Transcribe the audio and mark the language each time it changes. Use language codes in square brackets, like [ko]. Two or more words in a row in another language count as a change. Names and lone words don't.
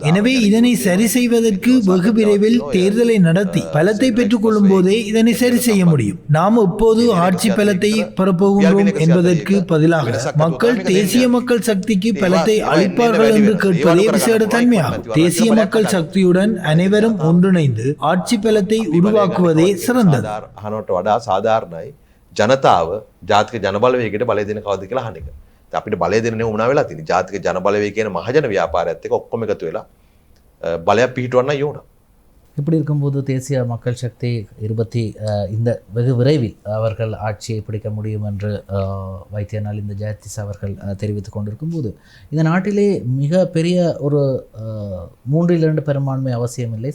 [ta] எனவே இதனை சரி செய்வதற்கு வெகு விரைவில் தேர்தலை நடத்தி பலத்தை பெற்றுக் கொள்ளும் போதே இதனை சரி செய்ய முடியும். நாம் எப்போது ஆட்சி பலத்தை பெறப்போகின்றோம் என்பதற்கு பதிலாக மக்கள் தேசிய மக்கள் சக்திக்கு பலத்தை அளிப்பார்கள் என்று கேட்பதே விசேட தன்மையாகும். தேசிய மக்கள் சக்தியுடன் அனைவரும் ஒன்றிணைந்து ஆட்சி பலத்தை உருவாக்குவதே சிறந்தது. [si] අහනට වඩා සාධාරණයි ජනතාව ජාතික ජනබලවේගයට බලය දෙන කවද කියලා අහන එක. අපිට බලය දෙන්නේ උනා වෙලා තියෙන. ජාතික ජනබලවේගය කියන මහජන ව්‍යාපාරයත් එක්ක ඔක්කොම එකතු වෙලා බලයක් පිහිටවන්න ඕන. [ta] இப்படி இருக்கும்போது தேசிய மக்கள் சக்தி இந்த வெகு விரைவில் அவர்கள் ஆட்சியை பிடிக்க முடியும் என்று வைத்தியநாள் இந்த ஜெயதிஸ் அவர்கள் தெரிவித்துக் கொண்டிருக்கும் போது இந்த நாட்டிலே மிக பெரிய ஒரு 3/2 பெரும்பான்மை அவசியமில்லை.